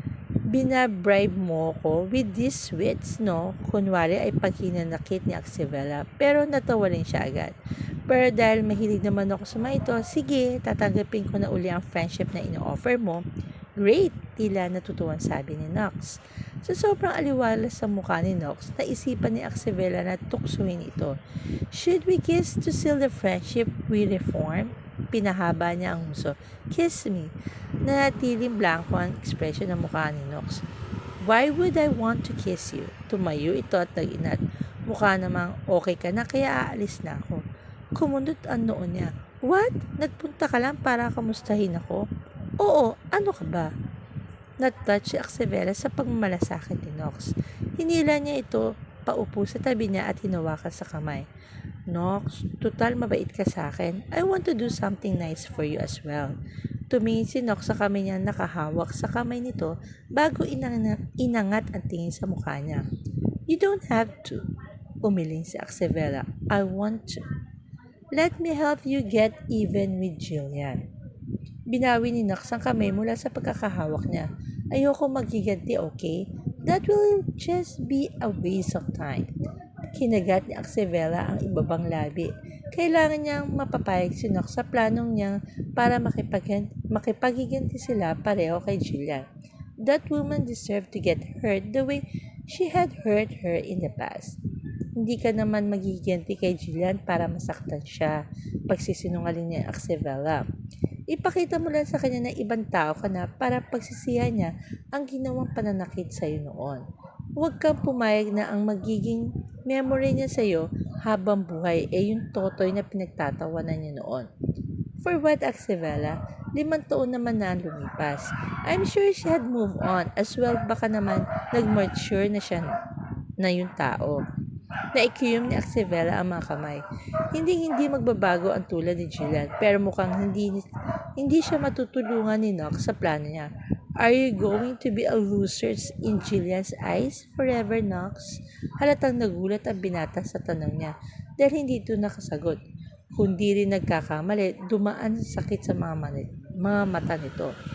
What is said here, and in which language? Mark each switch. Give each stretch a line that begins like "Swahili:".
Filipino: Binabribe mo ko with these sweets, no? Kunwari ay paghinanakit ni Axevela, pero natawa rin siya agad. Pero dahil mahilig naman ako sa mga ito, sige, tatanggapin ko na uli ang friendship na ino-offer mo.
English: Great!
Filipino: tila natutuwan sabi ni Knox. Sa sobrang aliwalas sa mukha ni Knox, naisipan ni Axevela na tuksuhin ito.
English: Should we kiss to seal the friendship we reform?
Filipino: Pinahaba niya ang huso. Kiss me. Nanatiling blanco ang ekspresyon ng mukha ni Knox.
English: Why would I want to kiss you?
Filipino: Tumayo ito at nag-inat. Mukha namang okay ka na kaya aalis na ako. Kumundot ang noo niya.
English: What?
Filipino: Nagpunta ka lang para kamustahin ako? Oo, ano ka ba? Nat-touch si Axevela sa pagmamalasakit ni Knox. Hinila niya ito paupo sa tabi niya at hinawakan sa kamay. Knox, total mabait ka sa akin.
English: I want to do something nice for you as well.
Filipino: Tumingin si Knox sa kamay niya nakahawak sa kamay nito bago inangat ang tingin sa mukha niya.
English: You don't have to.
Filipino: Umiling si Axevela.
English: I want to. Let me help you get even with Jillian.
Filipino: Binawi ni Knox ang kamay mula sa pagkakahawak niya. Ayoko maghiganti, okay?
English: That will just be a waste of time.
Filipino: Kinagat ni Axevela ang ibabang labi. Kailangan niyang mapapayag si Knox sa planong niya para makipaghiganti sila pareho kay Jillian.
English: That woman deserved to get hurt the way she had hurt her in the past.
Filipino: Hindi ka naman maghiganti kay Jillian para masaktan siya. Pagsisinungaling niya ang Axevela. Ipakita mo lang sa kanya na ibang tao ka na para pagsisihan niya ang ginawang pananakit sa iyo noon. Huwag kang pumayag na ang magiging memory niya sa iyo habang buhay yung totoy na pinagtatawanan niya noon.
English: For what,
Filipino: Axevela? 5 taon naman na ang lumipas.
English: I'm sure she had moved on as well,
Filipino: baka naman nag-mature na siya na yung tao. Naikiyom ni Axevela ang mga kamay. Hindi magbabago ang tulad ni Jillian pero mukhang hindi siya matutulungan ni Knox sa plano niya.
English: Are you going to be a loser in Jillian's eyes forever, Knox?
Filipino: Halatang nagulat ang binata sa tanong niya dahil hindi ito nakasagot. Kundi rin nagkakamali, dumaan sa sakit sa mga mata nito.